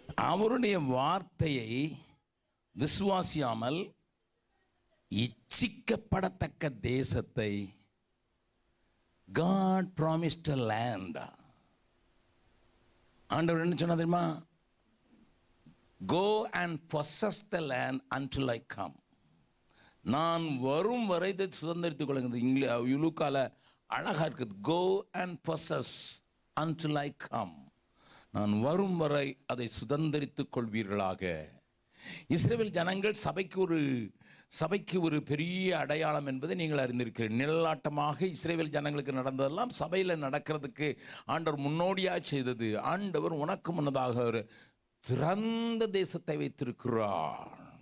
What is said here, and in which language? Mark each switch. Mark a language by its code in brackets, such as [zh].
[ta] அவருடைய வார்த்தையை விசுவாசியாமல் இச்சிக்கப்படத்தக்க தேசத்தை, [en] God promised a land. [ta] ஆண்டவர் என்ன சொன்னா தெரியுமா? [en] Go and possess the land until I come. [ta] நான் வரும் வரை இதை சுதந்திரித்துக் கொள்ளுங்க. யுலுக்கால அழகா இருக்குது. [en] Go and possess until I come. [ta] நான் வரும் வரை அதை சுதந்திரித்துக் கொள்வீர்களாக. இஸ்ரவேல் ஜனங்கள் சபைக்கு ஒரு பெரிய அடையாளம் என்பதை நீங்கள் அறிந்திருக்கிறீர்கள். நிழலாட்டமாக இஸ்ரவேல் ஜனங்களுக்கு நடந்ததெல்லாம் சபையில் நடக்கிறதுக்கு ஆண்டவர் முன்னோடியாக செய்தது. ஆண்டவர் உனக்கு முன்னதாக ஒரு திறந்த தேசத்தை வைத்திருக்கிறார்.